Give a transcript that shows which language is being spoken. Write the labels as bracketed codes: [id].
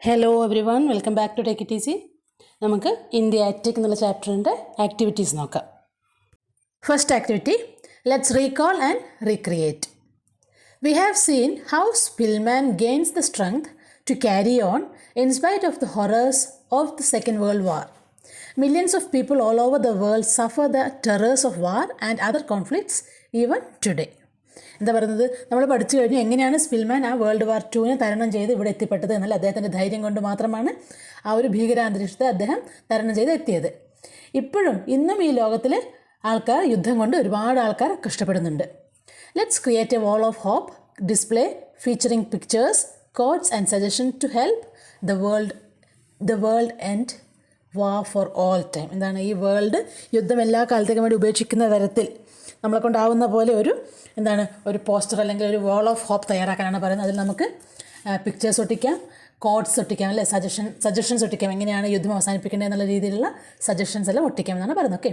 [en] Hello everyone, welcome back to take it easy. [ml] നമുക്ക് India attic എന്നുള്ള ചാപ്റ്ററിൻ്റെ activities നോക്കാം. [en] First activity, let's recall and recreate. We have seen how Spillman gains the strength to carry on in spite of the horrors of the Second World War. Millions of people all over the world suffer the terrors of war and other conflicts even today. [ml] എന്താ പറയുന്നത്, നമ്മൾ പഠിച്ചു കഴിഞ്ഞു എങ്ങനെയാണ് Spillman ആ world war 2 തരണം ചെയ്ത് ഇവിടെ എത്തിപ്പെട്ടത് എന്നല്ല. അദ്ദേഹത്തിൻ്റെ ധൈര്യം കൊണ്ട് മാത്രമാണ് ആ ഒരു ഭീകരാന്തരീക്ഷത്തെ അദ്ദേഹം തരണം ചെയ്ത് എത്തിയത്. ഇന്നും ഈ ലോകത്തിൽ ആൾക്കാർ യുദ്ധം കൊണ്ട് ഒരുപാട് ആൾക്കാർ കഷ്ടപ്പെടുന്നുണ്ട്. [en] Let's create a wall of hope display featuring pictures, quotes and suggestions to help the world end war for all time. [ml] എന്താണ് ഈ വേൾഡ് യുദ്ധം എല്ലാ കാലത്തേക്കും വേണ്ടി ഉപേക്ഷിക്കുന്ന തരത്തിൽ നമ്മളെ കൊണ്ടാവുന്ന പോലെ ഒരു പോസ്റ്റർ അല്ലെങ്കിൽ ഒരു വാൾ ഓഫ് ഹോപ്പ് തയ്യാറാക്കാനാണ് പറയുന്നത്. അതിൽ നമുക്ക് പിക്ചേഴ്സ് ഒട്ടിക്കാം, കോഡ്സ് ഒട്ടിക്കാം, അല്ലേ, സജഷൻസ് ഒട്ടിക്കാം, എങ്ങനെയാണ് യുദ്ധം അവസാനിപ്പിക്കേണ്ടത് എന്നുള്ള രീതിയിലുള്ള സജഷൻസ് എല്ലാം ഒട്ടിക്കാം എന്നാണ് പറയുന്നത്.